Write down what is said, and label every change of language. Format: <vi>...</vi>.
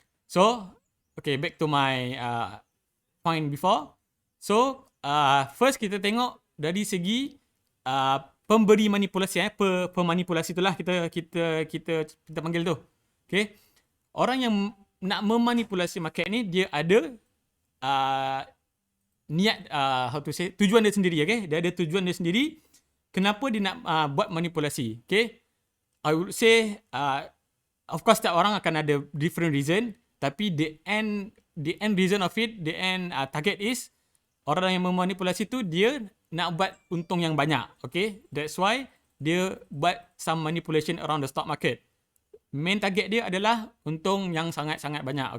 <en>So, okay, back to my point before.</en> <ms>So, first kita tengok dari segi pemberi manipulasi, pemanipulasi itulah kita panggil tu. Okay, orang yang nak memanipulasi market ni, dia ada niat, tujuan dia sendiri. Okay, dia ada tujuan dia sendiri. Kenapa dia nak buat manipulasi?</ms> <en>Okay, I would say, of course</en> <ms>setiap orang akan ada</ms> <en>different reason,</en> <ms>tapi</ms> <en>the end reason of it, the end target is,</en> <ms>orang yang memanipulasi tu dia nak buat untung yang banyak.</ms> <en>Okay, that's why</en> <ms>dia buat</ms> <en>some manipulation around the stock market.</en> <ms>Main target dia adalah untung yang sangat-sangat banyak.</ms>